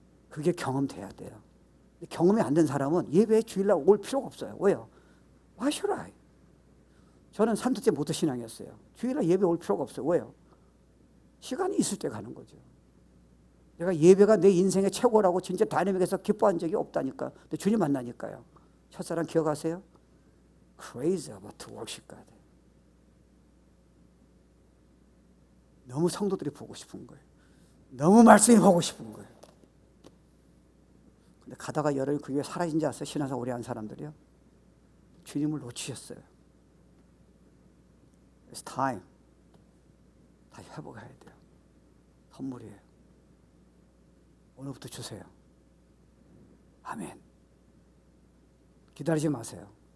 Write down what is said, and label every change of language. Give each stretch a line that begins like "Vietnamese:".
Korean: 그게 경험돼야 돼요. 경험이 안 된 사람은 예배에 주일날 올 필요가 없어요. 왜요?
English: Why should I?
Korean: 저는 3대째 모태 신앙이었어요. 주일날 예배 올 필요가 없어요. 왜요? 시간이 있을 때 가는 거죠. 내가 예배가 내 인생의 최고라고 진짜 다니면서 기뻐한 적이 없다니까. 근데 주님 만나니까요. 첫사랑 기억하세요?
English: Crazy about to worship God.
Korean: 너무 성도들이 보고 싶은 거예요. 너무 말씀이 보고 싶은 거예요. 근데 가다가 여러분이 그게 사라진 줄 아세요? 신앙생활 오래 한 사람들이요. 주님을 놓치셨어요.
English: It's time.
Korean: 다시 회복해야 돼요. 선물이에요. 오늘부터 주세요. 아멘. 기다리지 마세요.